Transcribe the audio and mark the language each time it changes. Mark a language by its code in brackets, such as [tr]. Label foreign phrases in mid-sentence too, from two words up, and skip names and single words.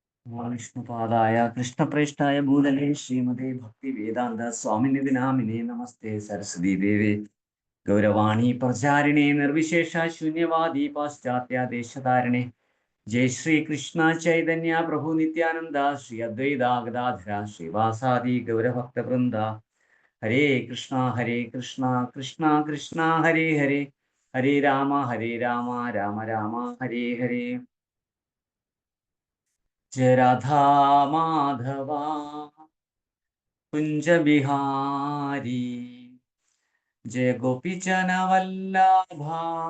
[sa] വിഷ്ണുപാദായ കൃഷ്ണപ്രേഷ്ഠായ ഭൂതലേ ശ്രീമതേ ഭക്തി വേദാന്ത സ്വാമിനിധി നാമിനേ നമസ്തേ സരസ്വതീ ദേവേ ഗൗരവാണി പ്രചാരിണേ നിർവിശേഷ ശൂന്യവാദി പാശ്ചാത്യ ദേശധാരണേ ജയ ശ്രീ കൃഷ്ണ ചൈതന്യ പ്രഭു നിത്യാനന്ദ ശ്രീ അദ്വൈത ഗദാധര ശ്രീവാസാദി ഗൗരഭക്തവൃന്ദ ഹരേ കൃഷ്ണ കൃഷ്ണ കൃഷ്ണ ഹരേ ഹരേ ഹരേ രാമ രാമ രാമ ഹരേ ഹരേ. [hi] जय राधा माधवा कुंज बिहारी जय गोपीचन वल्लभा